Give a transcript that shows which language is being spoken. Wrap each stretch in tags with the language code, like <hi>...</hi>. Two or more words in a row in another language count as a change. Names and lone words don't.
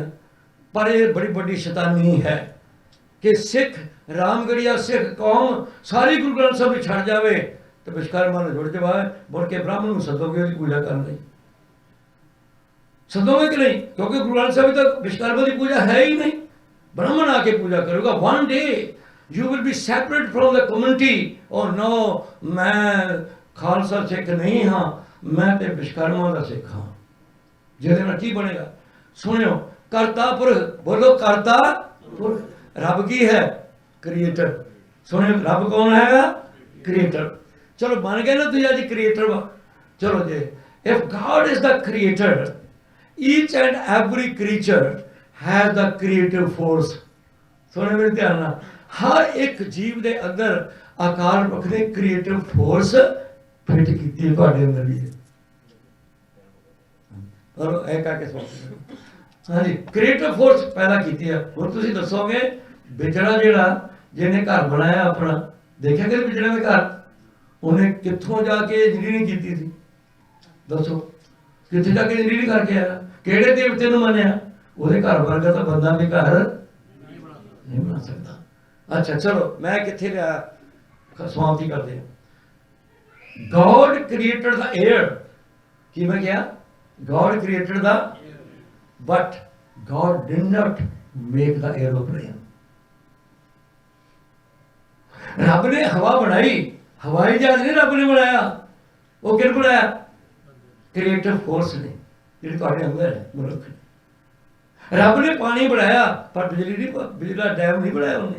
<pa>ਪਰ ਇਹ ਬੜੀ ਵੱਡੀ ਸ਼ੈਤਾਨੀ ਹੈ ਕਿ ਸਿੱਖ ਰਾਮਗੜੀਆ ਸਿੱਖ ਕੌਮ ਸਾਰੀ ਗੁਰੂ ਗ੍ਰੰਥ ਸਾਹਿਬ ਨੂੰ ਛੱਡ ਜਾਵੇ ਤੇ ਵਿਸ਼ਵਕਰਮਾ ਨੂੰ ਜੁੜ ਜਾਵੇ। ਮੁੜ ਕੇ ਬ੍ਰਾਹਮਣ ਨੂੰ ਸਦੋਗੇ ਉਹਦੀ ਪੂਜਾ ਕਰਨ ਲਈ? ਸਦੋਗੇ ਕਿ ਨਹੀਂ? ਕਿਉਂਕਿ ਗੁਰੂ ਗ੍ਰੰਥ ਸਾਹਿਬ ਤੱਕ ਵਿਸ਼ਵਕਰਮਾ ਦੀ ਪੂਜਾ ਹੈ ਹੀ ਨਹੀਂ। ਬ੍ਰਾਹਮਣ ਆ ਕੇ ਪੂਜਾ ਕਰੇਗਾ।</pa> <en>one day you will be separate from the community। oh no,</en> <pa>ਮੈਂ ਖਾਲਸਾ ਸਿੱਖ ਨਹੀਂ ਹਾਂ, ਮੈਂ ਤੇ ਵਿਸ਼ਵਕਰਮਾ ਦਾ ਸਿੱਖ ਹਾਂ। ਜਿਹਦੇ ਨਾਲ ਕੀ ਬਣੇਗਾ? ਸੁਣਿਓ, ਕਰਤਾ ਪੁਰਖ, ਬੋਲੋ ਕਰਤਾ ਪੁਰਖ। ਰੱਬ ਕੀ ਹੈ? ਕ੍ਰੀਏਟਰ। ਸੁਣਿਓ, ਰੱਬ ਕੌਣ ਹੈਗਾ? ਕ੍ਰੀਏਟਰ। ਚਲੋ ਬਣ ਗਏ ਨਾ ਤੁਸੀਂ ਅੱਜ ਕ੍ਰੀਏਟਰ ਵਾ। ਚਲੋ ਜੇ</pa> <en>if God is the creator, each and every creature has the creative force।</en> <pa>ਸੁਣਿਓ ਮੇਰੇ ਧਿਆਨ ਨਾਲ, ਹਰ ਇੱਕ ਜੀਵ ਦੇ ਅੰਦਰ ਅਕਾਲ ਪੁਰਖ ਨੇ</pa> <en>creative force</en> <pa>ਫਿੱਟ ਕੀਤੀ ਤੁਹਾਡੇ ਅੰਦਰ ਵੀ। ਔਰ ਇਹ ਕਰਕੇ ਸੋਚੋ, ਹਾਂਜੀ</pa> <en>creative force</en> <pa>ਪੈਦਾ ਕੀਤੀ ਹੈ। ਹੁਣ ਤੁਸੀਂ ਦੱਸੋਗੇ ਵਿਜੜਾ ਜਿਹੜਾ ਜਿਹਨੇ ਘਰ ਬਣਾਇਆ ਆਪਣਾ, ਦੇਖਿਆ ਕਿ ਵਿਜੜਾ ਦੇ ਘਰ ਉਹਨੇ ਕਿੱਥੋਂ ਜਾ ਕੇ ਇੰਜੀਨੀਅਰਿੰਗ ਕੀਤੀ ਸੀ? ਦੱਸੋ ਕਿੱਥੇ ਜਾ ਕੇ ਇੰਜੀਨੀਅਰਿੰਗ ਕਰਕੇ ਆਇਆ? ਕਿਹੜੇ ਦੇਵਤੇ ਨੂੰ ਮੰਨਿਆ? ਉਹਦੇ ਘਰ ਵਰਗਾ ਤਾਂ ਬੰਦਾ ਵੀ ਘਰ ਨਹੀਂ ਬਣਾ ਸਕਦਾ। ਅੱਛਾ ਚਲੋ ਮੈਂ ਕਿੱਥੇ ਲਿਆ, ਸਮਾਪਤੀ ਕਰਦੇ ਹਾਂ।</pa> <en>God created the air।</en> <pa>ਕੀ ਮੈਂ ਕਿਹਾ?</pa> <en>God created the, but God did not make the aeroplane।</en> <pa>ਰੱਬ ਨੇ ਹਵਾ ਬਣਾਈ, ਹਵਾਈ ਜਹਾਜ਼ ਨਹੀਂ ਰੱਬ ਨੇ ਬਣਾਇਆ। ਉਹ ਕਿਹਨੇ ਬਣਾਇਆ?</pa> <en>creative force</en> <pa>ਨੇ ਜਿਹੜੀ ਤੁਹਾਡੇ ਅੰਦਰ ਹੈ, ਮਨੁੱਖ ਨੇ। ਰੱਬ ਨੇ ਪਾਣੀ ਬਣਾਇਆ, ਪਰ ਬਿਜਲੀ ਨਹੀਂ, ਬਿਜਲੀ ਡੈਮ ਨਹੀਂ ਬਣਾਇਆ ਉਹਨੇ।</pa>